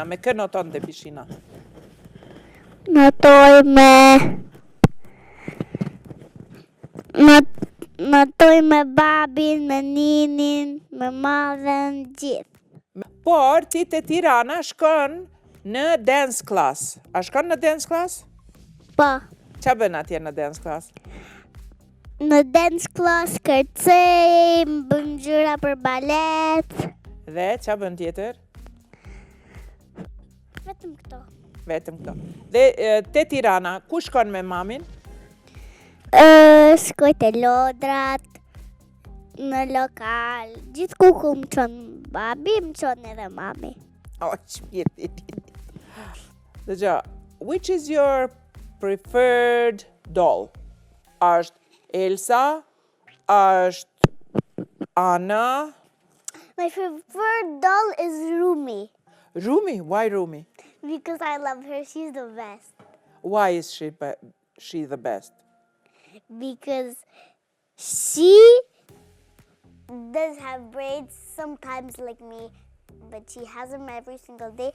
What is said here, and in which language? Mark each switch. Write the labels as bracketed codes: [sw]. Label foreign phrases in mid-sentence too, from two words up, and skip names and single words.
[sq] Me kë noton te Prishtina? Notoj me babin, me ninin, me madhen, gjithë. Por ti te Tirana shkon në [en] dance class. [sq] A shkon në [en] dance class? [sq] Pa. Qa bën atje në [en] dance class? [sq] Në [en] dance class [sq] kërcej, bëm gjëra për balet. Dhe qa bën tjetër? Vetëm këto. Vetëm këto. Dhe te Tirana, ku shkon me mamin? Shkoj te Lodrat, në lokal, gjithë ku më qonë babi, më qonë edhe mami. Oh, qmiri. Dëgjo, [en] which is your preferred doll? [sq] Është Elsa? Është Anna? [en] My favorite doll is Rumi. Rumi? Why Rumi? Because I love her, she's the best. Why is she the best? Because she does have braids sometimes like me, but she has them every single day.